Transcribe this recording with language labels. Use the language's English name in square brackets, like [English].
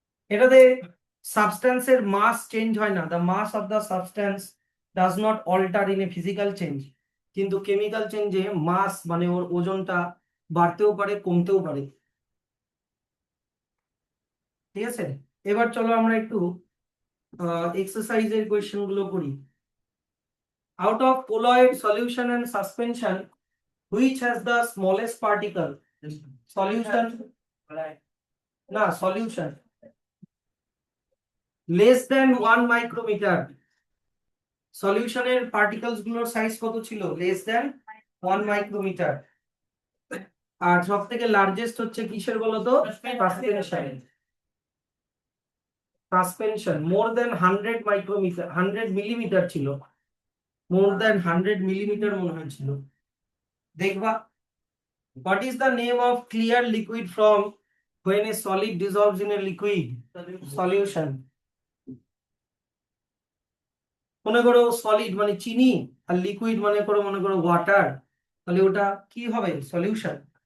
[Bangla] এটাতে সাবস্ট্যান্সের মাস চেঞ্জ হয় না, [English] The mass of the substance does not alter in a physical change. [Bangla] কিন্তু chemical চেঞ্জে মাস মানে ওর ওজনটা বাড়তেও পারে কমতেও পারে। ঠিক আছে, এবার চলো আমরা একটু এক্সারসাইজের কোয়েশ্চেন গুলো করি। [English] Out of colloid solution and suspension, which has the smallest particle? Solution. [Bangla] না, [English] solution. Less than 1 micrometer. [Bangla] সলিউশনের particles গুলোর সাইজ কত ছিল? [English] Less than 1 micrometre. [Bangla] আর সব থেকে লার্জেস্ট হচ্ছে কিসের বলতো? Suspension. Suspension [English] more than 100 micrometre, [Bangla] 100 millimetre ছিল। [English] more than 100 millimetre [Bangla] মনে হয়েছিল। দেখবা, [English] what is the name of clear liquid from when a solid dissolves in a liquid solution? [Bangla] মনে করো সলিড মানে চিনি আর লিকুইড মনে করো ওয়াটার, তাহলে ওটা কি হবে? সলিউশন।